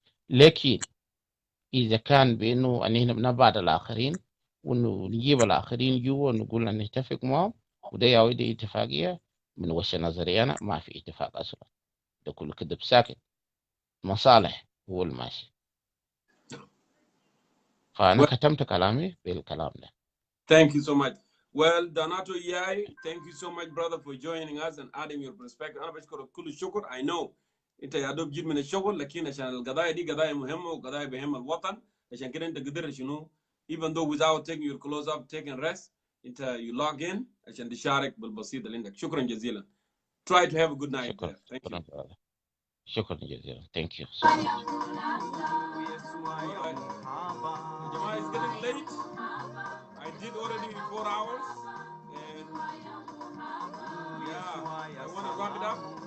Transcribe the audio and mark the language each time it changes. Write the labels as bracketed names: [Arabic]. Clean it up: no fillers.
[Arabic] لكن إذا كان بأنه أننا بنبعد الآخرين وإنه نجيب الآخرين جوا ونقول نتفق معهم وده يعود دي اتفاقية، من وجهة نظري أنا ما في اتفاق أصلا. ده كله كده ساكت، مصالح هو الماشي. فأنا ختمت كلامي بالكلام ده. [English] Thank you so much. Well, Donato Yai, thank you so much, brother, for joining us and adding your perspective. [Arabic] أنا بشكرك كل الشكر. [English] I know [Arabic] أنت يا دوب جيت من الشغل، لكن عشان القضايا دي قضايا مهمة وقضايا بهم الوطن، عشان كده أنت قدرت شنو [English] even though without taking your clothes up, taking rest, [Arabic] أنت [English] you log in [Arabic] عشان تشارك بالبسيط اللي عندك. شكرا جزيلا. [English] Try to have a good night there. Thank you. [Arabic] شكرا جزيلا. [English] Thank you so much. Jamaa, it's getting late. I did already 4 hours, and yeah, I want to wrap it up.